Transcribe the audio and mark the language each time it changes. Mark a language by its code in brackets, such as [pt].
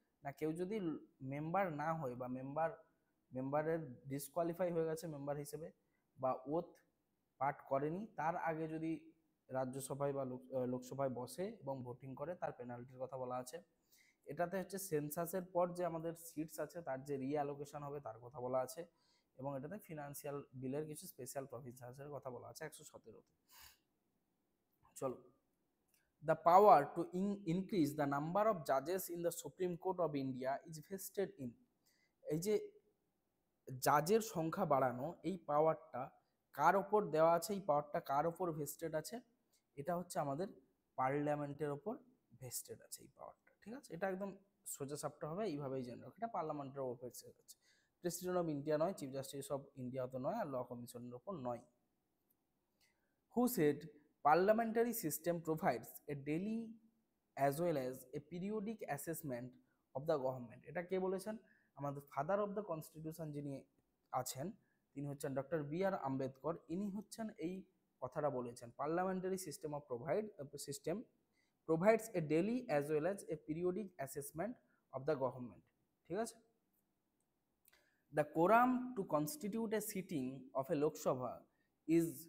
[bn] না কেউ যদি মেম্বার না হয় বা মেম্বারের ডিসকোয়ালিফাই হয়ে গেছে মেম্বার হিসেবে, বা ওথ পাঠ করেনি, তার আগে যদি রাজ্যসভায় বা লোকসভায় বসে এবং ভোটিং করে, তার পেনাল্টির কথা বলা আছে। এটাতে হচ্ছে সেন্সাসের পর যে আমাদের সিটস আছে তার যে রিঅ্যালোকেশন হবে তার কথা বলা আছে, এবং এটাতে ফিনান্সিয়াল বিলের কিছু স্পেশাল প্রভিশনসের কথা বলা আছে 117-তে। চলো, [en] the power to increase the number of judges in the Supreme Court of India is vested in, [bn] এই যে জাজের সংখ্যা বাড়ানো, এই পাওয়ারটা কার ওপর দেওয়া আছে? এই পাওয়ারটা কার ওপর ভেস্টেড আছে? এটা হচ্ছে আমাদের পার্লামেন্টের ওপর ভেস্টেড আছে এই পাওয়ারটা, ঠিক আছে? এটা একদম সোজা সাপটা হবে, এইভাবেই জেনে রাখো, এটা পার্লামেন্টের ওপর ভেস্টেড আছে। প্রেসিডেন্ট অফ ইন্ডিয়া নয়, চিফ জাস্টিস অফ ইন্ডিয়া তো নয়, আর ল কমিশনের ওপর নয়। [en] Who said parliamentary system provides a daily as well as a periodic assessment of the government? [bn] এটা কে বলেছেন? আমাদের ফাদার অফ দ্য কনস্টিটিউশন যিনি আছেন তিনি হচ্ছেন ডক্টর BR আম্বেদকর। ইনি হচ্ছেন এই কথাটা বলেছেন, [en] parliamentary system provides a daily as well as a periodic assessment of the government, [bn] ঠিক আছে? [en] The quorum to constitute a sitting of a Lok Sabha is